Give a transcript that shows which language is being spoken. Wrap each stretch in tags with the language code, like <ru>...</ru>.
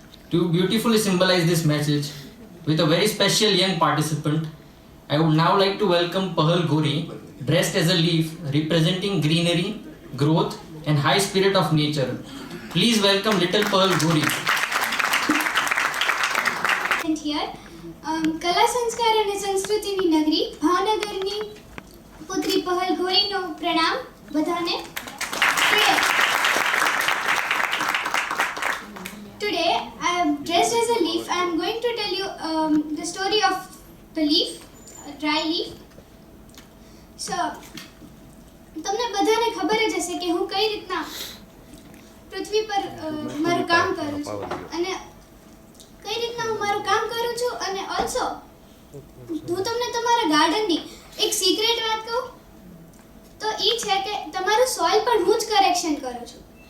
<en>To beautifully symbolize this message, with a very special young participant, I would now like to welcome Pahal Gori, dressed as a leaf representing greenery, growth and high spirit of nature. Please welcome little Pahal Gori.</en> <gu>Here, કલા સંસ્કાર અને સંસ્કૃતિની નગરી ભાવનગરની પુત્રી પહલ ગોરીનો પ્રણામ બધાને.</gu> <en>Today, I am dressed as a leaf. I am going to tell you the story of the leaf, a dry leaf.</en> <gu>So, તમને બધાને ખબર જ હશે કે હું કઈ રીતના પૃથ્વી પર મારું કામ કરું છું અને કઈ રીતના હું મારું કામ કરું છું. અને ઓલ્સો હું તમને તમારા ગાર્ડનની એક સિક્રેટ વાત કહું તો એ છે કે તમારું સોઇલ પણ હું જ કરેક્શન કરું છું.</gu>